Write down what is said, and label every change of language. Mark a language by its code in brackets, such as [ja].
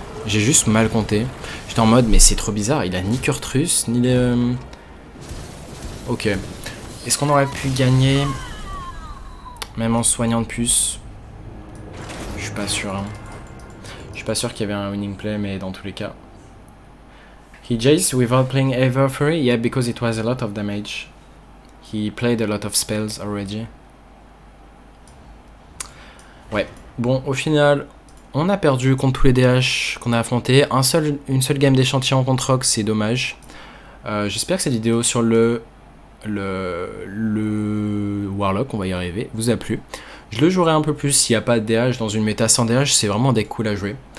[fr] J'ai juste mal compté. J'étais en mode, mais c'est trop bizarre. Il a ni Kurtrus, ni les... Ok. Est-ce qu'on aurait pu gagner même en soignant de puce? Je suis pas sûr. Hein. Je suis pas sûr qu'il y avait un winning play, mais dans tous les cas. [en] He Jace without playing ever Fury? Yeah, because it was a lot of damage. He played a lot of spells already. [fr] Ouais. Bon, au final, on a perdu contre tous les DH qu'on a affrontés. Une seule game d'échantillon contre Rox, c'est dommage. J'espère que cette vidéo sur le Warlock, on va y arriver, vous a plu. Je le jouerai un peu plus s'il n'y a pas de DH. Dans une méta sans DH, c'est vraiment des cool à jouer.